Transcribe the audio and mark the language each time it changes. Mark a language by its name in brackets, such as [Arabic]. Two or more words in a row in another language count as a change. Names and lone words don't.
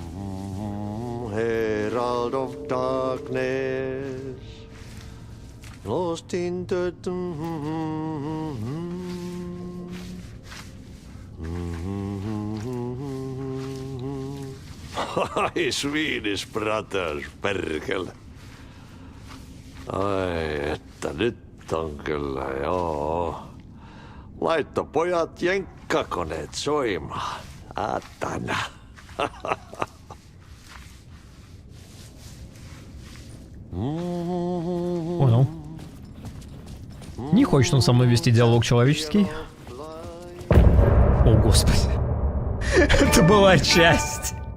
[English] herald of darkness, lost in the Ai, Swedish brothers, [Finnish] perkele. Ai, että nyt on kyllä, joo. Laitto pojat jenkkakoneet soimaan. Atana. [Russian] Понял. Не хочет он со мной вести диалог человеческий. О, господи. Это была часть.